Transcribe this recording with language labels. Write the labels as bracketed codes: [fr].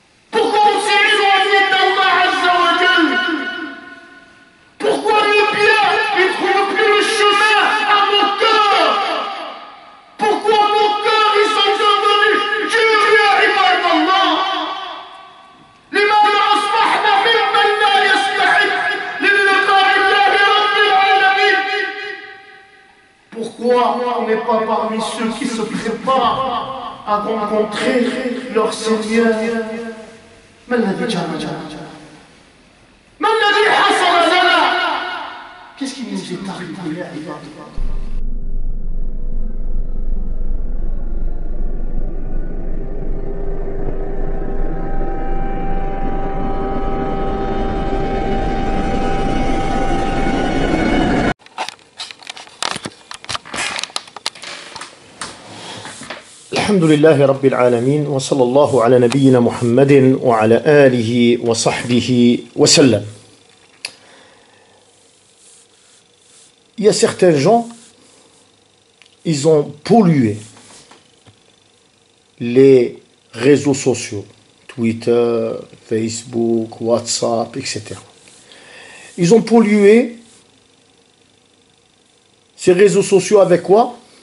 [fr] Pourquoi on s'est éloigné d'Allah Azza wa Jal? Pourquoi le bien ne trouve plus le chemin à nos cœurs? Pourquoi nos cœurs ils sont devenus durs ya ibadallah? [ar] لماذا أصبحنا ممن لا يستحق للقاء الله رب العالمين? [fr] Pourquoi on n'est pas parmi ceux qui se préparent à rencontrer leur Seigneur? [ar] ما الذي جرى؟ ما الذي حصل لنا؟ [fr] Qu'est-ce qui nous est arrivé [ar] يا عباد الله؟ الحمد لله رب العالمين وصلى الله على نبينا محمد وعلى آله وصحبه وسلم. [fr] Il y a certains gens, ils ont pollué les réseaux sociaux, Twitter, Facebook, WhatsApp, etc. Ils ont pollué ces réseaux sociaux avec quoi?